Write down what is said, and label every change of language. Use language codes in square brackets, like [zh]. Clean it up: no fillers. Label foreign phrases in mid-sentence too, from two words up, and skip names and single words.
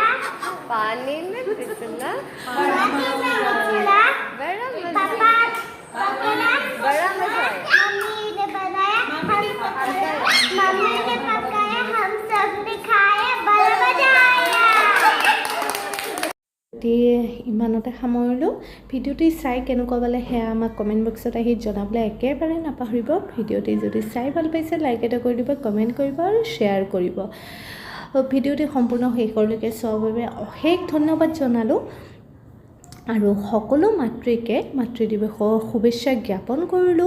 [hi] पानी में फिसला, पानी में निकला, बड़ा मजा, पापा पकड़ा, बड़ा मजा आया। मम्मी ने बनाया, मम्मी ने पकाया, हम सब ने खाया, बड़ा मजा आया। [as] ইমানতে সামৰিলোঁ। ভিডিঅ'টি চাই কেনেকুৱা পালে সেয়া আমাক কমেণ্ট বক্সত আহি জনাবলৈ একেবাৰে নাপাহৰিব। ভিডিঅ'টি যদি চাই ভাল পাইছে লাইক এটা কৰি দিব, কমেণ্ট কৰিব আৰু শ্বেয়াৰ কৰিব। ভিডিঅ'টি সম্পূৰ্ণ শেষলৈকে চোৱাৰ বাবে অশেষ ধন্যবাদ জনালোঁ আৰু সকলো মাতৃকে মাতৃ দিৱসৰ শুভেচ্ছা জ্ঞাপন কৰিলোঁ।